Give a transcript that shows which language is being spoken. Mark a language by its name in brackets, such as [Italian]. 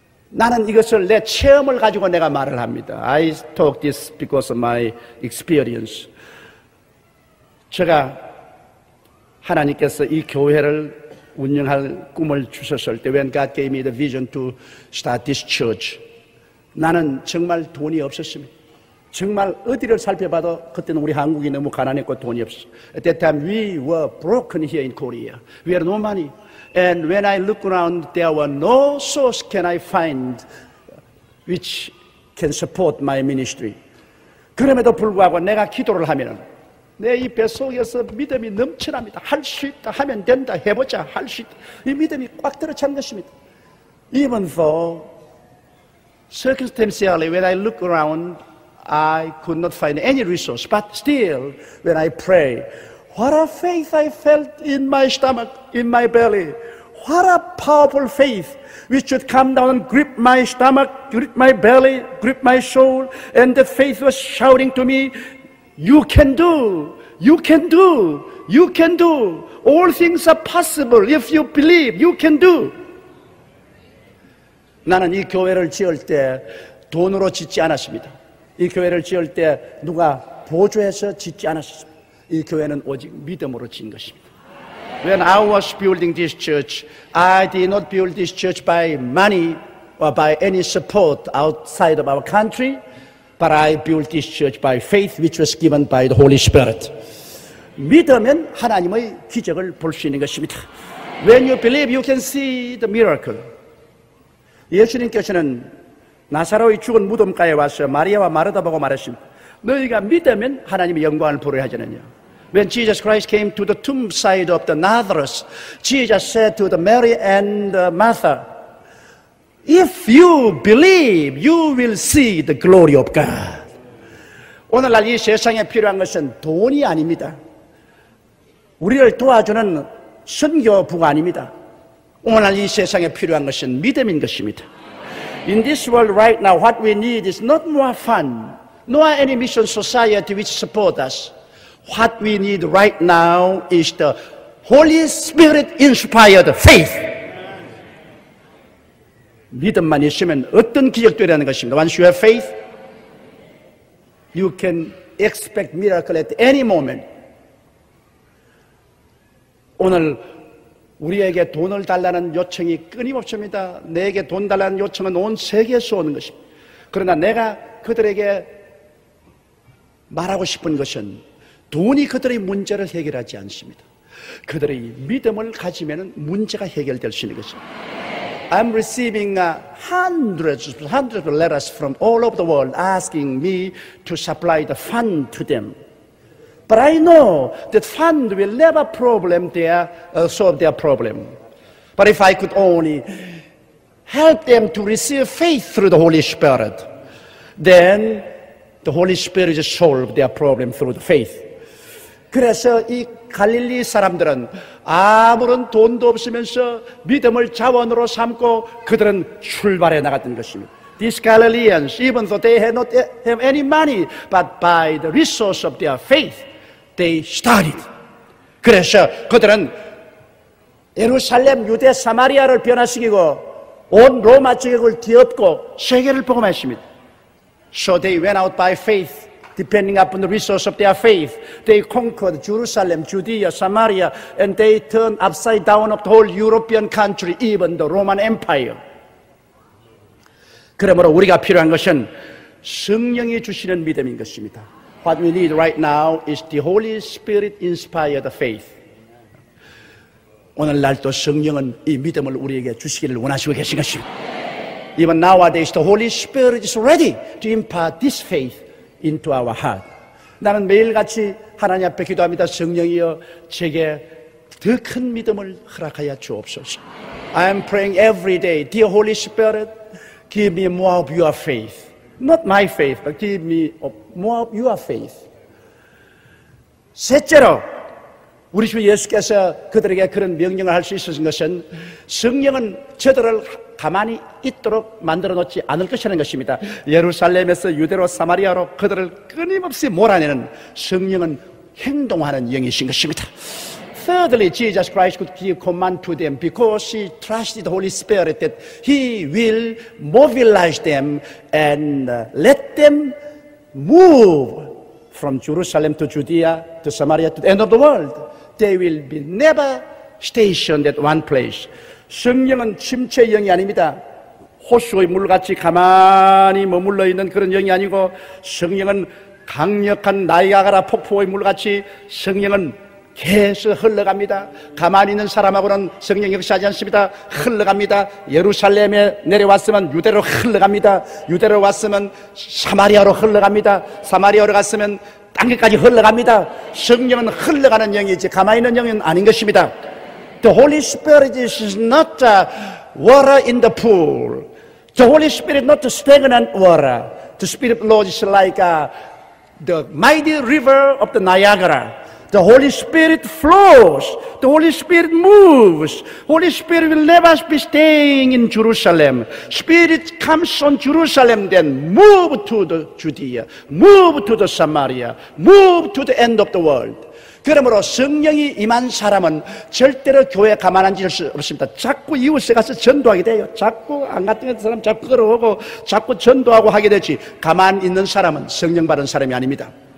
[Korean] 나는 이것을 내 체험을 가지고 내가 말을 합니다. [English] I talk this because of my experience. [Korean] 제가 하나님께서 이 교회를 운영할 꿈을 주셨을 때 [English] when God gave me the vision to start this church, [Korean] 나는 정말 돈이 없었습니다. 정말 어디를 살펴봐도 그때는 우리 한국이 너무 가난했고 돈이 없었어요. [English] At that time we were broken here in Korea. We had no money. And when I look around, there were no source can I find which can support my ministry. [Korean] 그럼에도 불구하고 내가 기도를 하면 내 이 뱃속에서 믿음이 넘쳐납니다. 할 수 있다, 하면 된다, 해보자, 할 수 있다. 이 믿음이 꽉 들어찬 것입니다. [English] Even though circumstantially when I look around I could not find any resource, but still when I pray, what a faith I felt in my stomach, in my belly. What a powerful faith which should come down and grip my stomach, grip my belly, grip my soul. And the faith was shouting to me, you can do, you can do, you can do. All things are possible if you believe, you can do. [Korean] 나는 이 교회를 지을 때 돈으로 짓지 않았습니다. 이 교회를 지을 때 누가 보조해서 짓지 않았습니다. 이 교회는 오직 믿음으로 지은 것입니다. [English] When I was building this church, I did not build this church by money or by any support outside of our country, but I built this church by faith which was given by the Holy Spirit. [Korean] 믿으면 하나님의 기적을 볼 수 있는 것입니다. [English] When you believe, you can see the miracle. [Korean] 예수님께서는 나사로의 죽은 무덤가에 와서 마리아와 마르다 보고 말했습니다. 너희가 믿으면 하나님의 영광을 보려 하지 않느냐. [English] When Jesus Christ came to the tomb side of the Lazarus, Jesus said to the Mary and Martha, if you believe, you will see the glory of God. [Korean] 오늘날 이 세상에 필요한 것은 돈이 아닙니다. 우리를 도와주는 선교부가 아닙니다. 오늘날 이 세상에 필요한 것은 믿음인 것입니다. [English] In this world right now, what we need is not more fund, nor any mission society which support us. What we need right now is the Holy Spirit inspired faith. [Korean] 믿음만 있으면 어떤 기적도 일어나는 것입니다. [English] Once you have faith, you can expect miracle at any moment. [Korean] 오늘 우리에게 돈을 달라는 요청이 끊임없습니다. 내게 돈 달라는 요청은 온 세계에서 오는 것입니다. 그러나 내가 그들에게 말하고 싶은 것은 돈이 그들의 문제를 해결하지 않습니다. 그들의 믿음을 가지면 문제가 해결될 수 있는 것입니다. [English] I'm receiving hundreds of letters from all over the world asking me to supply the fund to them. But I know that fund will never solve their problem. But if I could only help them to receive faith through the Holy Spirit, then the Holy Spirit will solve their problem through the faith. [Korean] 그래서 이 갈릴리 사람들은 아무런 돈도 없으면서 믿음을 자원으로 삼고 그들은 출발해 나갔던 것입니다. [English] These Galileans, even though they had not have any money, but by the resource of their faith, they started. [Korean] 그래서 그들은 예루살렘, 유대, 사마리아를 변화시키고 온 로마 제국을 뒤엎고 세계를 복음했습니다. [English] So they went out by faith, depending upon the resource of their faith. They conquered Jerusalem, Judea, Samaria, and they turned upside down of the whole European country, even the Roman Empire. [Korean] 그러므로 우리가 필요한 것은 성령이 주시는 믿음인 것입니다. [English] What we need right now is the Holy Spirit inspired faith. [Korean] 오늘날도 성령은 이 믿음을 우리에게 주시기를 원하시고 계신 것입니다. [English] Even nowadays, the Holy Spirit is ready to impart this faith into our heart. [Korean] 나는 매일같이 하나님 앞에 기도합니다. 성령이여 제게 더 큰 믿음을 허락하여 주옵소서. [English] I am praying every day, dear Holy Spirit, give me more of your faith. Not my faith, but give me more of your faith. [Korean] 셋째로 우리 주 예수께서 그들에게 그런 명령을 할 수 있었던 것은 성령은 저들을 가만히 있도록 만들어 놓지 않을 것이라는 것입니다. 예루살렘에서 유대로 사마리아로 그들을 끊임없이 몰아내는 성령은 행동하는 영이신 것입니다. [English] Thirdly, Jesus Christ could give command to them because he trusted the Holy Spirit that he will mobilize them and let them move from Jerusalem to Judea to Samaria to the end of the world. They will be never stationed at one place. [Korean] 성령은 침체의 영이 아닙니다. 호수의 물같이 가만히 머물러 있는 그런 영이 아니고 성령은 강력한 나이아가라 폭포의 물같이 성령은 계속 흘러갑니다. 가만히 있는 사람하고는 성령이 역사하지 않습니다. 흘러갑니다. 예루살렘에 내려왔으면 유대로 흘러갑니다. 유대로 왔으면 사마리아로 흘러갑니다. 사마리아로 갔으면 땅끝까지 흘러갑니다. 성령은 흘러가는 영이지 가만히 있는 영은 아닌 것입니다. [English] The Holy Spirit is not water in the pool. The Holy Spirit is not stagnant water. The Spirit of the Lord is like the mighty river of the Niagara. The Holy Spirit flows. The Holy Spirit moves. Holy Spirit will never be staying in Jerusalem. Spirit comes on Jerusalem, then move to the Judea, move to the Samaria, move to the end of the world. [Korean] 그러므로 성령이 임한 사람은 절대로 교회에 가만 앉을 수 없습니다. 자꾸 이웃에 가서 전도하게 돼요. 자꾸 안 갔던 사람 자꾸 끌어오고 자꾸 전도하고 하게 되지. 가만 있는 사람은 성령 받은 사람이 아닙니다.